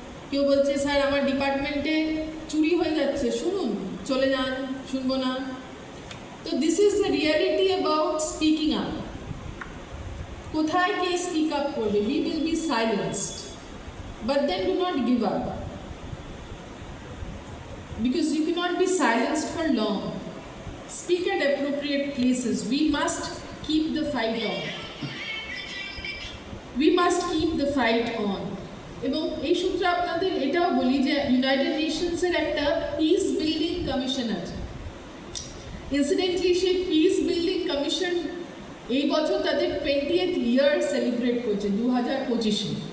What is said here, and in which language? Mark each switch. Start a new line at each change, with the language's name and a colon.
Bangla: কেউ বলছে স্যার আমার ডিপার্টমেন্টে চুরি হয়ে যাচ্ছে, শুনুন, চলে যান, শুনবো না।
English: তো this is the reality about speaking up.
Bangla: কোথায় কে স্পিক আপ করবে?
English: We will be silenced, but then do not give up, because you cannot be silenced for long. Speak at appropriate places. We must keep the fight on. We must keep the fight on.
Bangla: এবং এই সূত্রে আপনাদের এটাও বলি যে United নেশনসের একটা piece building commission আছে। Incidentally সেই পিস বিল্ডিং কমিশন এই বছর তাদের 20th ইয়ার সেলিব্রেট করছে 2025-এ।